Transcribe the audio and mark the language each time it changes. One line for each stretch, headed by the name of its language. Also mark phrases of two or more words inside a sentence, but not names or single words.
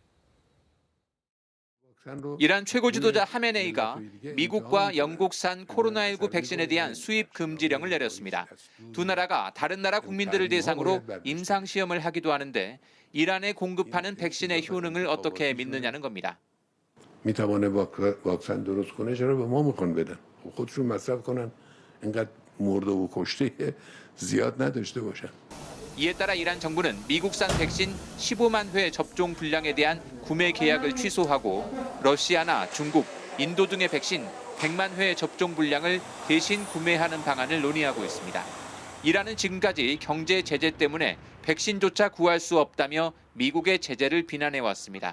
Korean: 이란 최고 지도자 하메네이가 미국과 영국산 코로나19 백신에 대한 수입 금지령을 내렸습니다. 두 나라가 다른 나라 국민들을 대상으로 임상시험을 하기도 하는데 이란에 공급하는 백신의 효능을 어떻게 믿느냐는 겁니다.
Persian: میتوانه واکسن درست کنه چرا به ما میخوان بدن خودشون مصرف کنن اینقدر مرده و کشته زیاد نداشته باشن.
Korean: 이에 따라 이란 정부는 미국산 백신 15만 회 접종 분량에 대한 구매 계약을 취소하고 러시아나 중국, 인도 등의 백신 100만 회 접종 분량을 대신 구매하는 방안을 논의하고 있습니다. 이란은 지금까지 경제 제재 때문에 백신조차 구할 수 없다며 미국의 제재를 비난해왔습니다.